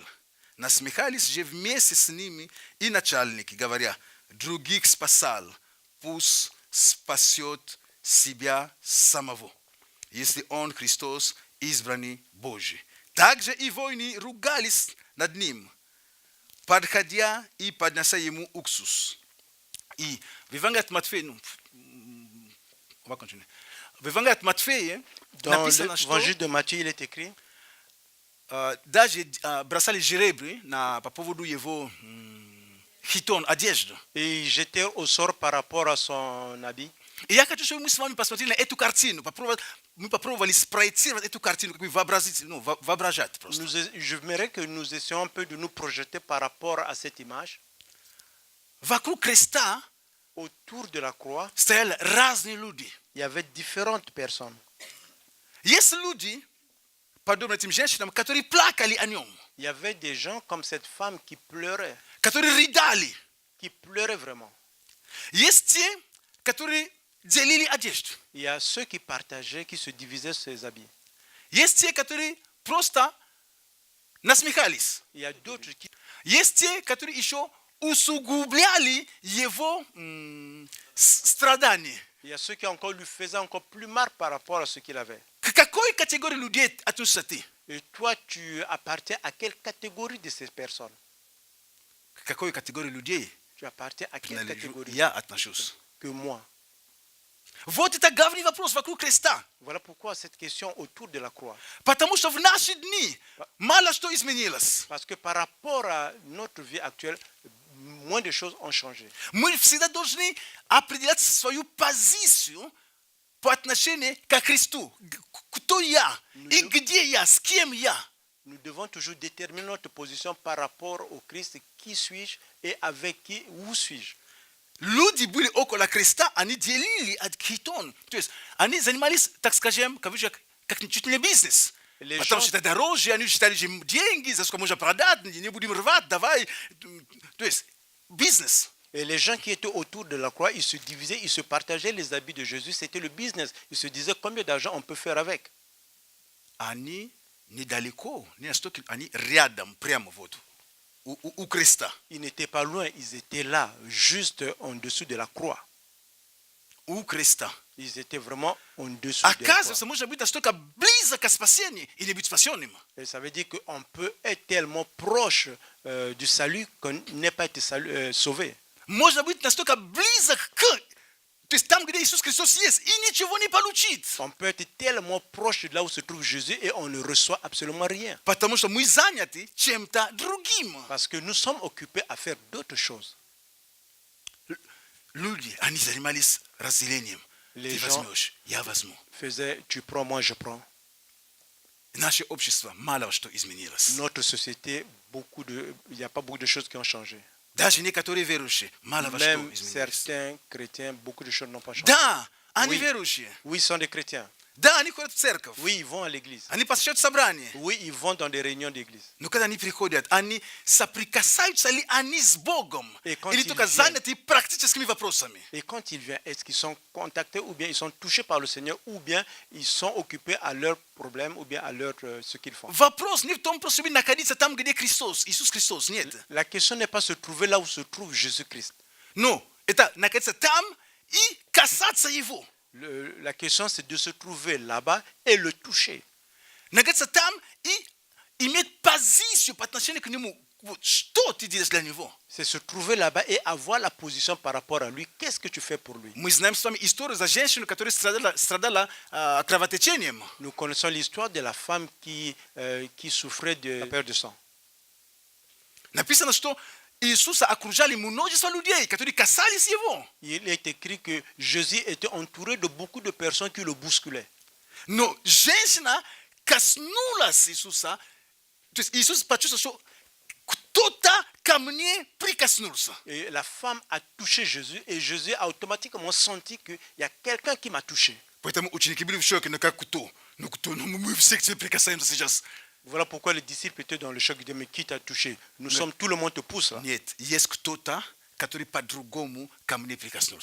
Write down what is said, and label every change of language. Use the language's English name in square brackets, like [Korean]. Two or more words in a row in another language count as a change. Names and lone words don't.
[Russian] Насмехались же вместе с ними и начальники, говоря: других спасал, пусть спасет себя самого, если он Христос, избранный Божий. Также и воины ругались над ним, подходя и поднося ему уксус. И в Евангелии от Матфея, [French] on va continuer. [Russian] В Евангелии от Матфея [French] Dans [Russian] написано, что [French] l'évangile de Matthieu, il est écrit, [Russian] даже бросали жребий по поводу его хитон, одежды. [French] et il jetait au sort par rapport à son habit. [Russian] И я хочу, чтобы мы с вами посмотрели на эту картину, мы попробовали спроецировать эту картину, как бы воображать просто. [French] J'aimerais que nous essayons un peu de nous projeter par rapport à cette image. [Russian] Вокруг креста [French] Autour de la croix, [Russian] стояли разные люди. [French] il y avait différentes personnes. [Russian] Есть люди, подобно этим женщинам, которые плакали о нем, [French] Il y avait des gens comme cette femme qui pleurait vraiment. [Russian] Есть те, которые делили одежду. [French] Il y a ceux qui partageaient, qui se divisaient ses habits. [Russian] Есть те, которые просто насмехались. [French] Il y a d'autres qui... [Russian] Есть те, которые еще усугубляли его страдания. [French] Il y a ceux qui encore lui faisaient encore plus mal par rapport à ce qu'il avait. [Russian] К какой категории людей относишься ты? [French] Et toi, tu appartiens à quelle catégorie de ces personnes? [Russian] К какой категории людей [French] Tu appartiens à quelle catégorie [Russian] я отношусь? [French] que moi? [Russian] Вот это главный вопрос вокруг креста. [French] Voilà pourquoi cette question autour de la croix. [Russian] Потому что в наши дни мало что изменилось. [French] Parce que par rapport à notre vie actuelle, moins de choses ont changé. [Russian] Мы всегда должны определять свою позицию по отношению к Христу. Кто я и где я, с кем я. [French] Nous devons toujours déterminer notre position par rapport au Christ. Qui suis-je et avec qui, où suis-je? [Russian] Люди были около креста, они делили от хитон. То есть они занимались, так скажем, как чуть ли не бизнес. Потому что это дороже, они считали деньги, за сколько можно продать, не будем рвать, давай. То есть бизнес. [French] Et les gens qui étaient autour de la croix, ils se divisaient, ils se partageaient les habits de Jésus. C'était le business. Ils se disaient combien d'argent on peut faire avec. [Russian] Они недалеко, не настолько, они рядом, прямо вот, у креста. [French] Ils n'étaient pas loin, ils étaient là, juste en dessous de la croix. [Russian] У креста. [French] Ils étaient vraiment en dessous de la croix. [Russian] Оказывается, можно быть настолько близко к спасению и не быть спасенным. [French] Et ça veut dire qu'on peut être tellement proche du salut qu'on n'ait pas été sauvé. [Russian] Можно быть настолько близок к, то есть там, где Иисус Христос есть, и ничего не получить. [French] On peut être tellement proche de là où se trouve Jésus et on ne reçoit absolument rien. [Russian] Потому что мы заняты чем-то другим. [French] Parce que nous sommes occupés à faire d'autres choses. [Russian] Люди, они занимались разделением. [French] Les [Russian] Ты [French] gens [Russian] возьмешь, я возьму. [French] faisaient tu prends, moi je prends. [Russian] Наше общество мало что изменилось. [French] Notre société, il n'y a pas beaucoup de choses qui ont changé. [Russian] Даже некоторые верующие мало во что [French] Même [Russian] изменились. [French] certains chrétiens, beaucoup de choses n'ont pas changé. [Russian] Да, они [French] Oui. [Russian] верующие. [French] Oui, ils sont des chrétiens. [Russian] Да, они ходят в церковь. [French] Oui, ils vont à l'église. [Russian] Они посещают собрания. [French] Oui, ils vont dans des réunions d'église. [Russian] Но когда они приходят, они соприкасаются ли они с Богом? [French] И quand [Russian] Или [French] ils [Russian] только [French] viennent- [Russian] заняты практическими вопросами? [French] Et quand ils viennent, est-ce qu'ils sont contactés ou bien ils sont touchés par le Seigneur ou bien ils sont occupés à leurs problèmes ou bien à ce qu'ils font? [Russian] Вопрос не в том, просто находиться там, где Христос, Иисус Христос. Нет. [French] La question n'est pas se trouver là où se trouve Jésus-Christ. [Russian] Но это находиться там и касаться Его. [French] La question, c'est de se trouver là-bas et le toucher. [Russian] Находиться там и иметь позицию по отношению к Нему. Вот что ты делаешь для Него? [French] C'est se trouver là-bas et avoir la position par rapport à lui. Qu'est-ce que tu fais pour lui? [Russian] Мы знаем с вами историю за женщину, которая страдала кровотечением. [French] Nous connaissons l'histoire de la femme qui souffrait de la perte de sang. [Russian] Написано, что Иисуса окружали множество людей, которые касались Его. [French] Il est écrit que Jésus était entouré de beaucoup de personnes qui le bousculaient. [Russian] Но женщина коснулась Иисуса. То есть Иисус почувствовал, что кто-то ко мне прикоснулся. [French] Et la femme a touché Jésus et Jésus a automatiquement senti qu'il y a quelqu'un qui m'a touché. [Russian] Поэтому ученики были в шоке, ну как кто? Ну кто? Ну мы все к тебе прикасаемся сейчас. [French] Voilà pourquoi les disciples étaient dans le choc. Ils disaient, mais qui t'a touché? Nous sommes, tout le monde te pousse là. [Russian] Нет, есть кто-то, который по-другому ко мне прикоснулся.